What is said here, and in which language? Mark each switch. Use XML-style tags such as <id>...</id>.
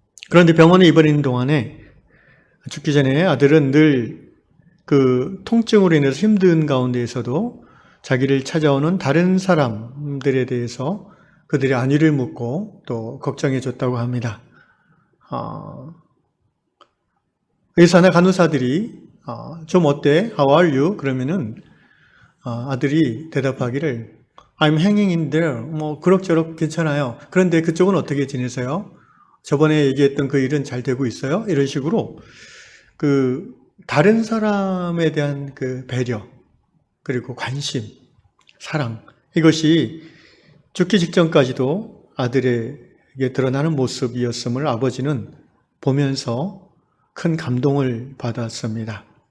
<ko>그런데 병원에 입원하는 동안에 죽기 전에 아들은 늘 그 통증으로 인해서 힘든 가운데에서도 자기를 찾아오는 다른 사람들에 대해서 그들의 안위를 묻고 또 걱정해 줬다고 합니다. 의사나 간호사들이 좀 어때?</ko> <en>How are you?</en> <ko>그러면은 아들이 대답하기를</ko> <en>I'm hanging in there.</en> <ko>뭐 그럭저럭 괜찮아요. 그런데 그쪽은 어떻게 지내세요? 저번에 얘기했던 그 일은 잘 되고 있어요? 이런 식으로 그 다른 사람에 대한 그 배려 그리고 관심, 사랑 이것이 죽기 직전까지도 아들에게 드러나는 모습이었음을 아버지는 보면서 큰 감동을 받았습니다.</ko>